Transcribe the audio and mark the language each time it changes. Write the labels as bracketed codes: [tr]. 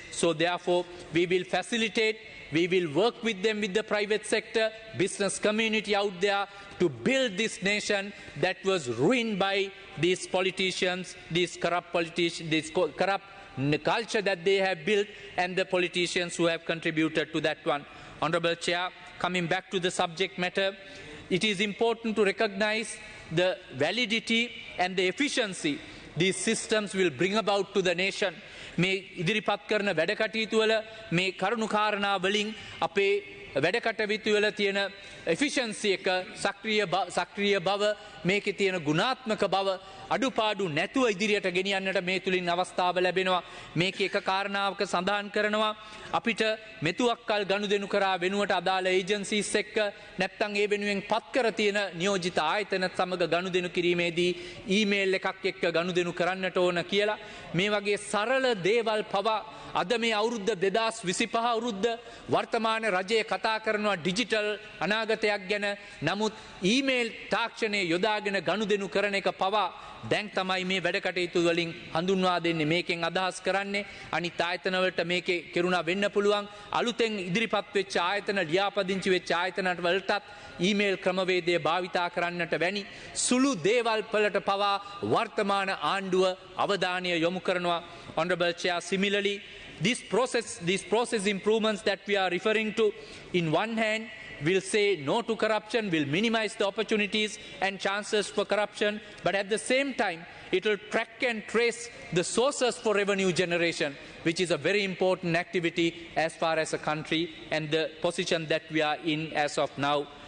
[en] So therefore, we will facilitate, we will work with them, with the private sector, business community out there to build this nation that was ruined by these politicians, these corrupt politicians, this corrupt culture that they have built, and the politicians who have contributed to that one. Honourable Chair, coming back to the subject matter, it is important to recognize the validity and the efficiency these systems will bring about to the nation. [si] මේ ඉදිරිපත් කරන වැඩකටයුතු වල මේ කරුණු කාරණා වලින් අපේ වැඩකටයුතු වල තියෙන efficiency එක සක්‍රිය බව මේකේ තියෙන ගුණාත්මක බව අඩුපාඩු නැතුව ඉදිරියට ගෙනියන්නට මේ තුලින් අවස්ථාව ලැබෙනවා. මේක එක කාරණාවක සඳහන් කරනවා අපිට මෙතුවක්කල් ගනුදෙනු කරා වෙනුවට අදාළ ඒජන්සිස් එක්ක නැත්නම් ඒ වෙනුවෙන් පත් කර තියෙන නියෝජිත ආයතන සමග ගනුදෙනු කිරීමේදී ඊමේල් එකක් එක්ක ගනුදෙනු කරන්නට ඕන කියලා මේ වගේ සරල දේවල් පවා අද මේ අවුරුද්ද 2025 අවුරුද්ද වර්තමාන රජය කතා කරනවා ඩිජිටල් අනාගතයක් ගැන. නමුත් ඊමේල් තාක්ෂණය යොදාගෙන ගනුදෙනු කරන එක පවා දැන් තමයි මේ වැඩ කටයුතු වලින් හඳුන්වා දෙන්නේ. මේකෙන් අදහස් කරන්නේ අනිත් ආයතන වලට මේකේ කෙරුණා වෙන්න පුළුවන්. අලුතෙන් ඉදිරිපත් වෙච්ච ආයතන ලියාපදිංචි වෙච්ච ආයතන වලටත් ඊමේල් ක්‍රමවේදය භාවිතා කරන්නට වැනි සුළු දේවල් වලට පවා වර්තමාන ආණ්ඩුව අවධානය යොමු කරනවා. [en] Honorable Chair, similarly these process improvements that we are referring to, in one hand will say no to corruption, will minimize the opportunities and chances for corruption, but at the same time it will track and trace the sources for revenue generation, which is a very important activity as far as a country and the position that we are in as of now.